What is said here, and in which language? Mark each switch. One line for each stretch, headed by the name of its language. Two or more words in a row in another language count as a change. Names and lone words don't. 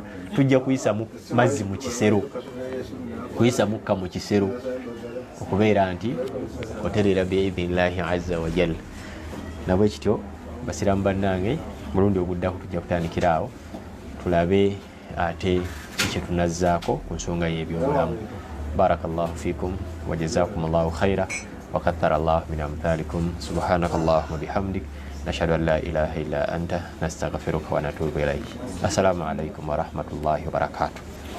Ganda: Tujja kuyisa mazzi mu kisero, kuyisa mukka mu kisero, okubeera nti oterera
Arabic: بإذن الله عز وجل.
Ganda: Nabwe kityo basiraamu bannange, mulundi oguddako tujja kutandikira awo tulabe ate kye tunazzaako ku nsonga y'ebyobulamu.
Arabic: بارك الله فيكم وجزاكم الله خيرا وكثر الله من أمثالكم. سبحانك اللهم وبحمدك نشهد أن لا إله إلا أنت نستغفرك ونتوب إليك. السلام عليكم ورحمة الله وبركاته.